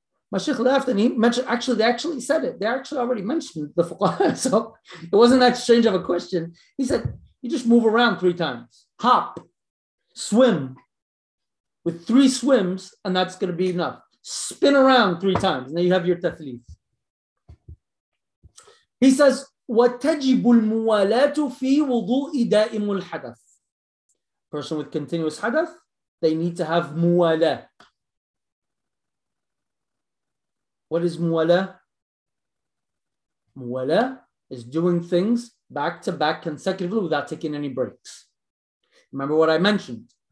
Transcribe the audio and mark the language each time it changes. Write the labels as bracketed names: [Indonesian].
[English] My sheikh laughed and he mentioned, actually, they actually said it. They actually already mentioned the fuqaha. So it wasn't that strange of a question. He said, you just move around three times, hop, swim. With three swims, and that's going to be enough. Spin around three times, and then you have your tathleeth. He says, [Arabic] وَتَجِبُ الْمُوَالَاتُ فِي وُضُوءِ دَائِمُ الْحَدَثِ. [English] Person with continuous hadath, they need to have muwala. What is muwala? Muwala is doing things back to back consecutively without taking any breaks. Remember what I mentioned.